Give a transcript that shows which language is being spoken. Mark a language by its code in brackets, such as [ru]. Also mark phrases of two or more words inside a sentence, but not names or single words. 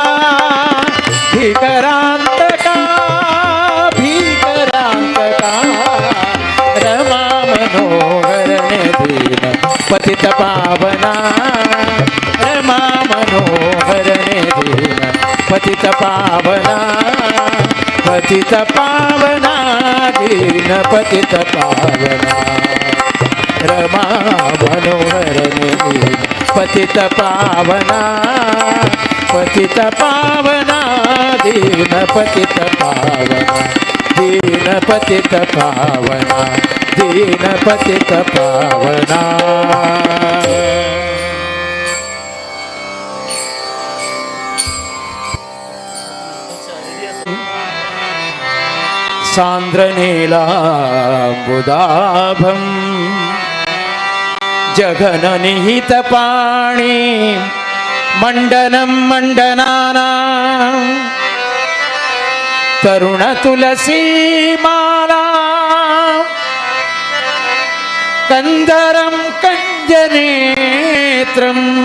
[kn] ಭೀಕರಾಂತಕ ಭೀಕರಾಂತಕ ರಮಾ ಮನೋಹರನೇ ದೀನ ಪತಿತ ಪಾವನ ರಮಾ ಮನೋಹರನೇ ದೀನ ಪತಿತ ಪಾವನ ಪತಿತ ಪಾವನ ದೀನ ಪತಿತ ಪಾವನ ರಮಾ ಮನೋಹರನೇ ದೀನ ಪತಿತ ಪಾವನ ಪತಿತ ಪಾವನ ದೀನ ಪತಿತ ಪಾವನ ದೀನ ಪತಿತ ಪಾವನ ದೀನ ಪತಿತ ಪಾವನ [sa] सान्द्रनीलाम्बुदाभम् जघननिहितपाणि मण्डनं मण्डनानां तरुणतुलसीमाला कन्दरं कञ्जनेत्रं